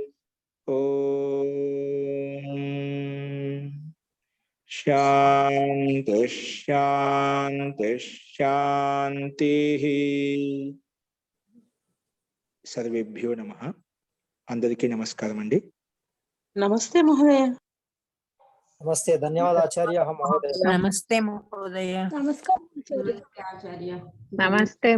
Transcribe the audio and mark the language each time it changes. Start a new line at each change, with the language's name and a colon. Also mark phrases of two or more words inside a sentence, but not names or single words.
Sanskrit: ఓం శాంతి శాంతి శాంతి. సర్వేభ్యో నమః.
Telugu: అందరికీ నమస్కారం అండి.
Sanskrit: నమస్తే మహోదయ. नमस्ते, धन्यवाद आचार्य महोदय। नमस्ते महोदय। नमस्कार आचार्य। నమస్తే